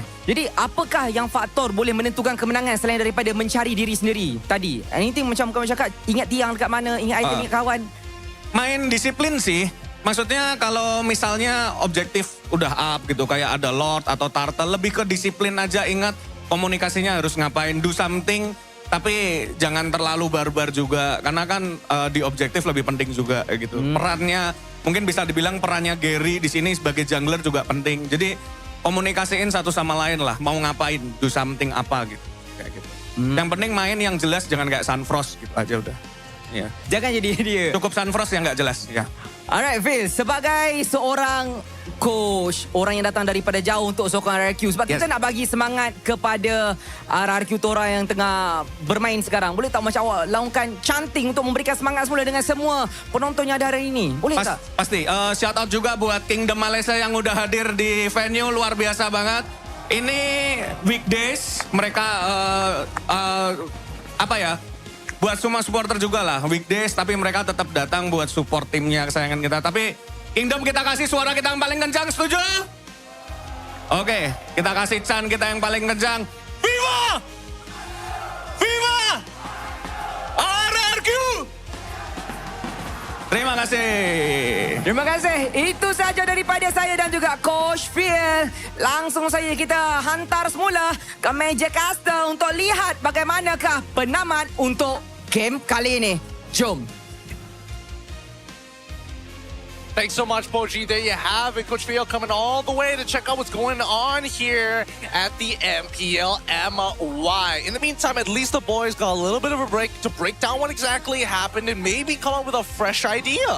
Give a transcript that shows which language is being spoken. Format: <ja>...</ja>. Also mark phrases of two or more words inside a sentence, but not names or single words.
<ms>Jadi apakah yang faktor boleh menentukan kemenangan selain daripada mencari diri sendiri tadi? Anything macam kamu cakap, ingat tiang dekat mana, ingat item, ingat kawan.</ms> <id>Main disiplin sih. Maksudnya kalau misalnya objektif udah up gitu, kayak ada Lord atau Turtle, lebih ke disiplin aja. Ingat komunikasinya harus ngapain,</id> <en>do something,</en> <id>tapi jangan terlalu barbar juga. Karena kan di objektif lebih penting juga gitu. Perannya, mungkin bisa dibilang perannya Gary di sini sebagai jungler juga penting. Jadi komunikasiin satu sama lain lah, mau ngapain,</id> <en>do something</en> <id>apa gitu. Kayak gitu. Yang penting main yang jelas, jangan kayak Sunfrost gitu aja udah. Ya. Jangan jadi dia. Cukup Sunfrost yang nggak jelas. Ya.</id> <en>Alright, Phil,</en> <ms>sebagai seorang coach, orang yang datang daripada jauh untuk sokong RRQ, sebab kita nak bagi semangat kepada RRQ Tora yang tengah bermain sekarang. Boleh tak macam awak laungkan chanting untuk memberikan semangat semula dengan semua penonton yang ada hari ini? Boleh tak?</ms> <id>Pasti.</id> <en>Shout out</en> <id>juga buat Kingdom Malaysia yang udah hadir di venue, luar biasa banget. Ini weekdays, mereka buat semua supporter juga lah, weekdays, tapi mereka tetap datang buat support timnya kesayangan kita. Tapi Kingdom kita kasih suara kita yang paling kencang, setuju? Oke, kita kasih Chan kita yang paling kencang. Viva! Viva! RRQ!</id> <ms>Terima kasih. Terima kasih. Itu saja daripada saya dan juga Coach Phil. Langsung saja kita hantar semula ke meja caster untuk lihat bagaimanakah penamat untuk game kali ini. Jom.</ms> <en>Thanks so much, Poji. There you have it. Coach Phil coming all the way to check out what's going on here at the MPL MY. In the meantime, at least the boys got a little bit of a break to break down what exactly happened and maybe come up with a fresh idea.</en>